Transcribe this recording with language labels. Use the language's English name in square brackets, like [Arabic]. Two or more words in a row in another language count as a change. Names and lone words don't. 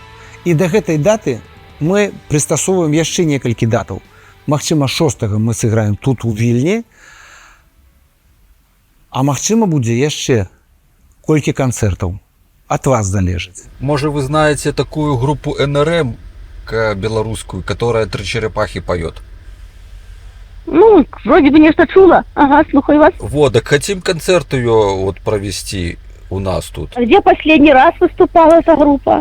[Belarusian] І да гэтай даты мы прыстасоўваем яшчэ некалькі датаў. Магчыма, 6 мы сыграем тут у Вільні, а магчыма, будзе яшчэ колькі канцэртаў. Ад вас залежыць. [Russian] Может, вы знаете такую группу НРМ белорусскую, которая «Три черепахи» поет? Ну, вроде бы нечто чула. Ага, [Belarusian] слухаю вас. [Russian] Вот, так хотим концерт ее вот провести у нас тут. А где последний раз выступала эта группа?